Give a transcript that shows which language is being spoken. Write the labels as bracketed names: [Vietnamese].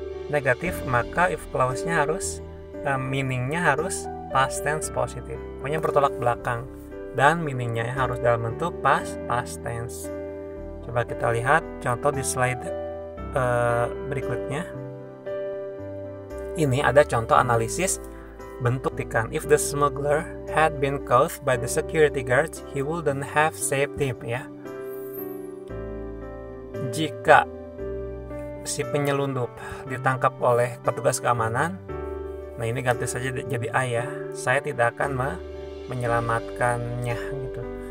[Indonesian] negatif, maka if clause-nya harus meaning-nya harus past tense positif. Pokoknya bertolak belakang, dan meaning-nya harus dalam bentuk past tense. Coba kita lihat contoh di slide berikutnya. Ini ada contoh analisis bentuk ikan. [English] If the smuggler had been caught by the security guards, he wouldn't have saved him, ya. [Indonesian] Jika si penyelundup ditangkap oleh petugas keamanan, nah ini ganti saja jadi A ya, saya tidak akan menyelamatkannya gitu.